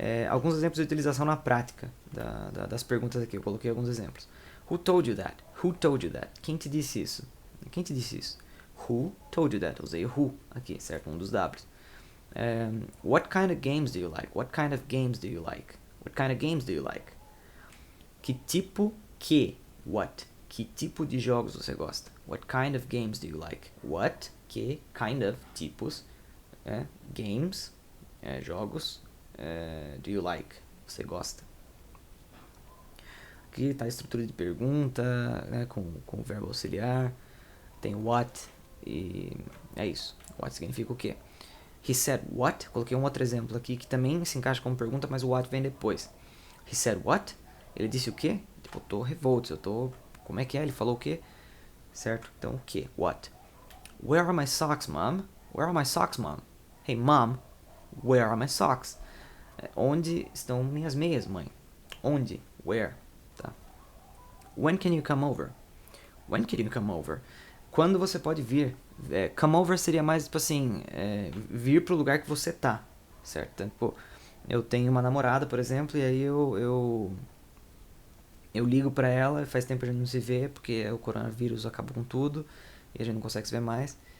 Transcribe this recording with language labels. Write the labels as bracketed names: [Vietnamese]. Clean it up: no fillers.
[Portuguese] Alguns exemplos de utilização na prática das perguntas aqui. Eu coloquei alguns exemplos. [English] Who told you that? Who told you that? [Portuguese] Quem te disse isso? [English] Quem te disse isso? Who told you that? [Portuguese] Eu usei who aqui, certo? Um dos W's. [English] What kind of games do you like? What kind of games do you like? What kind of games do you like? [Portuguese] Que tipo, what? Que tipo de jogos você gosta? [English] What kind of games do you like? What, que, kind of, tipos, games, jogos, do you like? [Portuguese] Você gosta? Aqui está a estrutura de pergunta, né, com o verbo auxiliar. Tem what e é isso. What significa o quê? [English] He said what? [Portuguese] Coloquei um outro exemplo aqui que também se encaixa como pergunta, mas o what vem depois. [English] He said what? [Portuguese] Ele disse o quê? Tipo, eu tô revolto, como é que é? Ele falou o quê? Certo? Então, o quê? [English] What? Where are my socks, mom? Where are my socks, mom? Hey, mom, where are my socks? [Portuguese] Onde estão minhas meias, mãe? [English] Onde? Where? Tá. When can you come over? When can you come over? [Portuguese] Quando você pode vir? Come over seria mais, tipo assim, vir pro lugar que você tá, certo? Então, tipo, eu tenho uma namorada, por exemplo, e aí eu ligo pra ela, faz tempo que a gente não se vê, porque o coronavírus acabou com tudo, e a gente não consegue se ver mais.